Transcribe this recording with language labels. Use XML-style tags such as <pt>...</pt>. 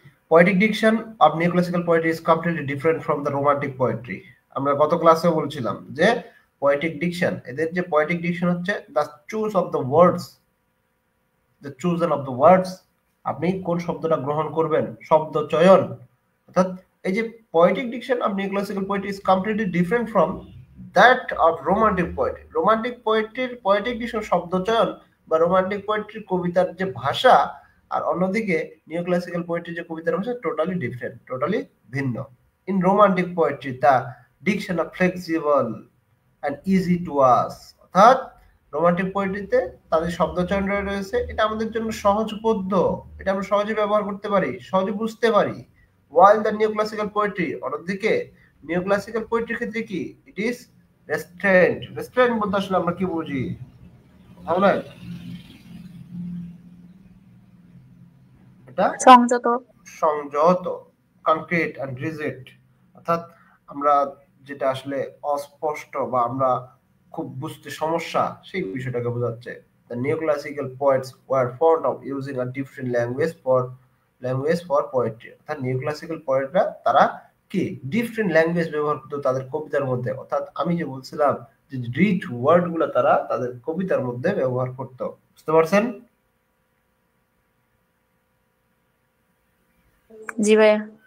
<en>Poetic diction of neoclassical poetry is completely different from the romantic poetry.</en> <bn>আমরা গত ক্লাসেও বলছিলাম যে poetic diction, এদের যে poetic diction হচ্ছে</bn> <en>the choose of the words,</en> <bn>the chosen of the words, আপনি কোন শব্দটা গ্রহণ করবেন, শব্দ চয়ন। অর্থাৎ এই যে</bn> <en>poetic diction of neoclassical poetry is completely different from that of romantic poetry.</en> <bn>romantic poetry poetic diction শব্দ চয়ন বা romantic poetry কবিতার যে ভাষা, আর অন্যদিকে নিওক্লাসিক্যাল পোয়েট্রি যে কবিতার ভাষা টোটালি ডিফারেন্ট, টোটালি ভিন্ন।</bn> <en>in romantic poetry the diction of flexible and easy to use,</en> <bn>অর্থাৎ রোমান্টিক পোয়েট্রিতে তাদের শব্দচয়ন রয়েছে, এটা আমাদের জন্য সহজবোধ্য, এটা আমরা সহজে ব্যবহার করতে পারি, সহজে বুঝতে পারি।</bn> <en>while the neoclassical poetry,</en> <bn>অন্যদিকে নিওক্লাসিক্যাল পোয়েট্রির ক্ষেত্রে কি</bn> <en>It is restraint.</en> <bn>রেস্ট্রেন্ট বলতে আসলে আমরা কি বুঝি? তাহলে সংযত, সংযত,</bn> <en>concrete and rigid,</en> <bn>অর্থাৎ আমরা যেটা আসলে অস্পষ্ট বা আমরা খুব বুঝতে সমস্যা সেই বিষয়টাকে বোঝাচ্ছে।</bn> <en>The neoclassical poets were fond of using a different language for poetry.</en> <bn>অর্থাৎ নিওক্লাসিক্যাল পোয়েটরা তারা কি ডিফারেন্ট ল্যাঙ্গুয়েজ ব্যবহার করতো তাদের কবিতার মধ্যে। অর্থাৎ আমি যে বলছিলাম যে রিচ ওয়ার্ড গুলো তারা তাদের কবিতার মধ্যে ব্যবহার করতো। বুঝতে পারছেন? জি ভাইয়া।</bn>